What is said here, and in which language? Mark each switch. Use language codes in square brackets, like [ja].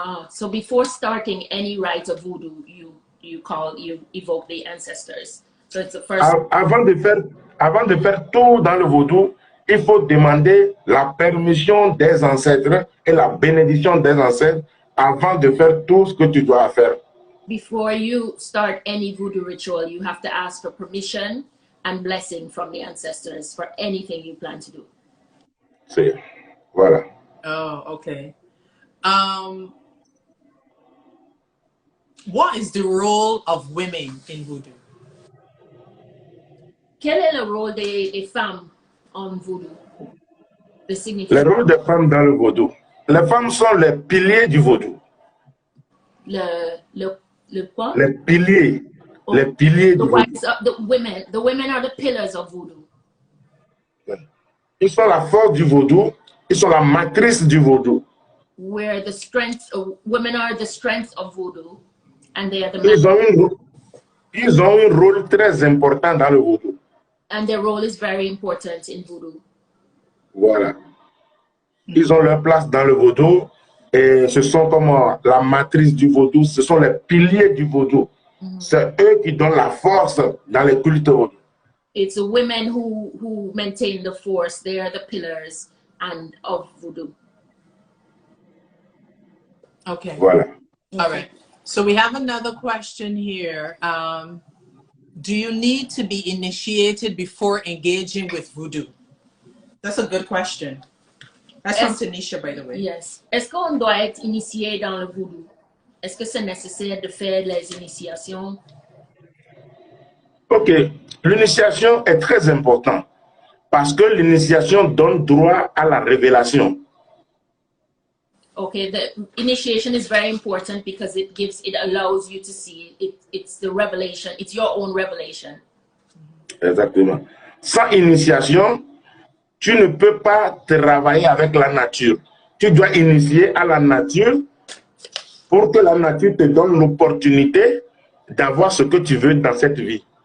[en] So before starting any rite of Voodoo, you evoke the ancestors. So it's the first. [fr] Avant de faire tout dans le vaudou, il faut demander la permission des ancêtres et la bénédiction des ancêtres avant de faire tout ce que tu dois faire. [en] Before you start any Voodoo ritual, you have to ask for permission and blessing from the ancestors for anything you plan to do. [fr] Voilà. [en] Oh, okay. What is the role of women in Voodoo? [fr] Quel est le rôle des femmes en Voodoo? Le rôle des femmes dans le vaudou. Les femmes sont les piliers du vaudou. Le quoi? Les piliers. Oh, les piliers du vaudou. [en] The women are the pillars of Voodoo. [fr] Ils sont la force du vaudou. Ils sont la matrice du vaudou. [en] Where the strength, women are the strength of Voodoo, and they are the. [fr] Ils ont un rôle très important dans le vaudou. [en] And their role is very important in Voodoo. [fr] Voilà. Ils ont leur place dans le vaudou et ce sont comme la matrice du vaudou, ce sont les piliers du vaudou. C'est eux qui donnent la force dans les cultes vaudou. [en] It's the women who maintain the force. They are the pillars of Voodoo. Okay. [fr] Voilà. [en] All right. So we have another question here. Do you need to be initiated before engaging with Voodoo? That's a good question. That's from Tanisha, by the way. Yes. [fr] Est-ce qu'on doit être initié dans le Voodoo? Est-ce que c'est nécessaire de faire les initiations? [en] Ok. [fr] L'initiation est très importante parce que l'initiation donne droit à la révélation. [en] Okay, the initiation is very important because it allows you to see it. It's the revelation. It's your own revelation. [fr] Exactement. Sans initiation, tu ne peux pas travailler avec la nature. Tu dois initier à la nature pour que la nature te donne l'opportunité d'avoir ce que tu veux dans cette vie.